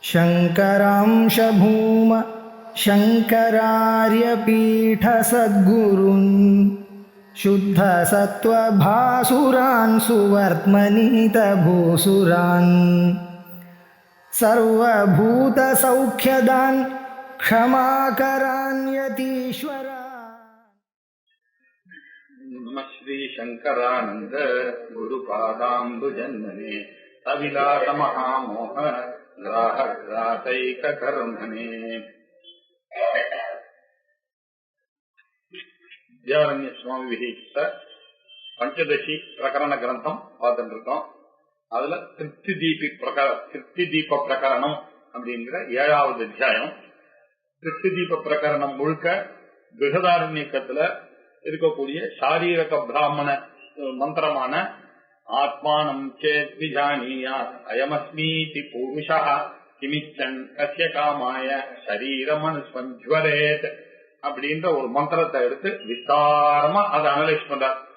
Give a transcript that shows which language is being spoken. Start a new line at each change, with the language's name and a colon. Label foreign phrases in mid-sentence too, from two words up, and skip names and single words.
Sanskrit: शङ्करांश भूम शङ्करार्यपीठसद्गुरून् शुद्धसत्त्वभासुरान् सुवर्त्मनीतभूसुरान् सर्वभूतसौख्यदान् क्षमाकरान् यतीश्वरान्। नमः श्री शंकरानंद गुरुपादाम्बुजन्मने अविलास महामोह ग्राहग्रासैक कर्मणे।
Tamil: வித்யாரண்ய சுவாமி விஹித்த பஞ்சதசி பிரகரண கிரந்தம் பார்த்துட்டு இருக்கோம். அதுல திருப்தி தீப பிரகரணம் அப்படிங்கிற 7வது அத்தியாயம். திருப்தி தீப பிரகரணம் முழுக்க பிருகதாரண்யக்கத்துல இருக்கக்கூடிய சாரீரக பிராமண மந்திரமான
Sanskrit: आत्मानं चेद् विजानीयाद् अयमस्मीति पूरुषः किमिच्छन् कस्य कामाय शरीरमनुसंज्वरेत्
Tamil: அப்படின்ற ஒரு மந்திரத்தை எடுத்து விஸ்தாரமா அதை அனலைஸ் பண்றார்.